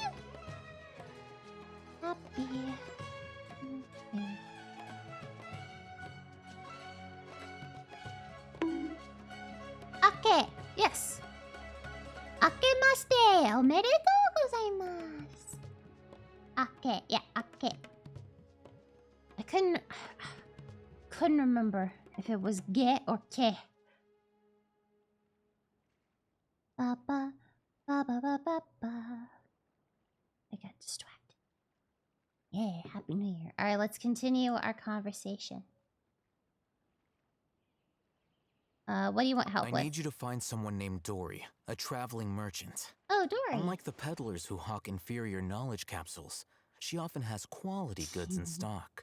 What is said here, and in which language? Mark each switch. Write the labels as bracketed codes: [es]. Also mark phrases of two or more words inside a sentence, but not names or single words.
[en] Happy. Ake, yes. [ja] Akemashite omedetou gozaimasu. [en] Ake, yeah, ake. I couldn't remember if it was ge or ke. Ba ba ba ba ba ba ba. I got distracted. Yeah, Happy New Year. All right, let's continue our conversation. What do you want help with? I need you to find someone named Dory, a traveling merchant. Oh, Dory. Unlike the peddlers who hawk inferior knowledge capsules, she often has quality goods in stock.